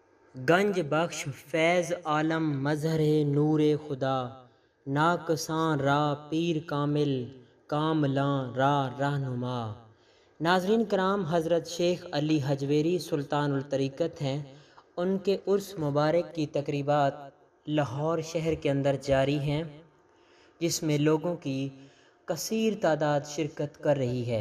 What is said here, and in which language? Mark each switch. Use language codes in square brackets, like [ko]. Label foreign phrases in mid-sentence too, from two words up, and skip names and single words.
[fa] گنج بخش فیض عالم مظہر نور خدا، ناقصاں را پیر کامل کاملاں را رہنما۔ [ur] ناظرین کرام، حضرت شیخ علی حجویری سلطان الطریقت ہیں۔ ان کے عرس مبارک کی تقریبات لاہور شہر کے اندر جاری ہیں، جس میں لوگوں کی کثیر تعداد شرکت کر رہی ہے۔